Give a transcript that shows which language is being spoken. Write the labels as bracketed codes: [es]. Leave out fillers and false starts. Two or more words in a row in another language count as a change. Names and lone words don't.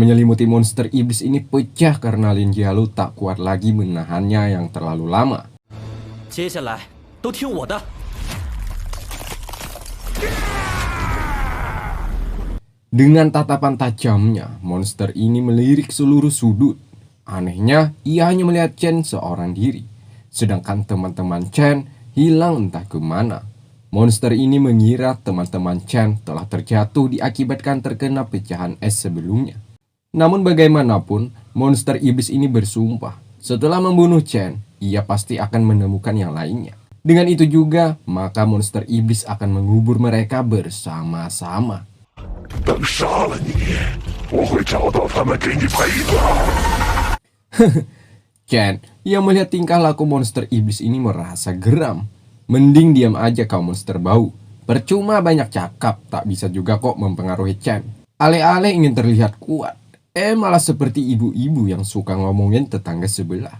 [id] menyelimuti monster iblis ini pecah karena Lin Jialu tak kuat lagi menahannya yang terlalu lama. [zh] 接下来都听我的。 [id] Dengan tatapan tajamnya, monster ini melirik seluruh sudut. Anehnya, ia hanya melihat Chen seorang diri, sedangkan teman-teman Chen hilang entah kemana. Monster ini mengira teman-teman Chen telah terjatuh diakibatkan terkena pecahan es sebelumnya. Namun bagaimanapun, monster iblis ini bersumpah, setelah membunuh Chen, ia pasti akan menemukan yang lainnya. Dengan itu juga, maka monster iblis akan mengubur mereka bersama-sama. [zh] 等杀了你，我会找到他们给你赔的。 [id] Chen yang melihat tingkah laku monster iblis ini merasa geram. Mending diam aja kau monster bau. Percuma banyak cakap, tak bisa juga kok mempengaruhi Chen. Aleh-aleh ingin terlihat kuat, malah seperti ibu-ibu yang suka ngomongin tetangga sebelah.